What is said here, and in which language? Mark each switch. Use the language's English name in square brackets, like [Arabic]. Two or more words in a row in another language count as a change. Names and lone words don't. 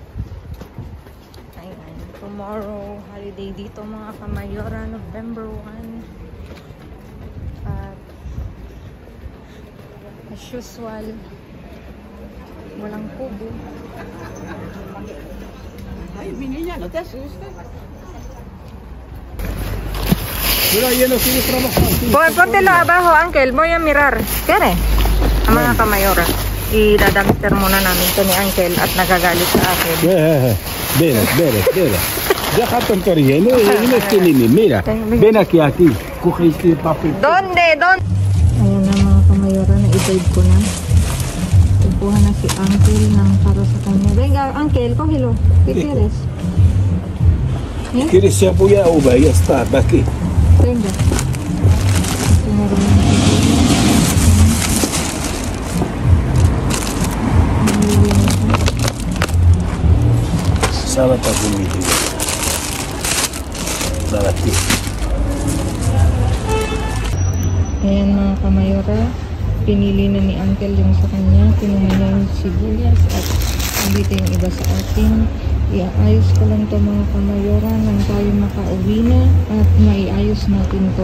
[Filipino] Ayan. Tomorrow, holiday dito mga kamayora, November 1. At [English] as usual, [Filipino] walang kubo. Ay, [Spanish] niña, no te asustes. Mira, ya no sigue trabajando. Póntelo abajo, Uncle. Voy a mirar. ¿Quiere? [Filipino] Ang mga kamayora. I-dumpster muna namin to ni Uncle at nagagalit sa akin. [Spanish] Ven. Deja tontería. No es mira, ven aquí. Coge este papel. ¿Dónde? [Filipino] Ayan na mga kamayora, na-i-dive ko na. Kuha na si Uncle ng para sa kanya. [Spanish] Venga, Uncle, cógelo. ¿Qué quieres? ¿Eh? ¿Quieres cebolla o uva? Ya está, aquí. Venga. Sala para conmigo. Sala aquí. [Filipino] Ayan mga kamayora. Pinili na ni Uncle yung sa kanya. Kinuha na yung sibuyas at dito yung iba sa atin. Iayos ko lang to mga kamayora nang tayo makauwi na at maiayos natin to.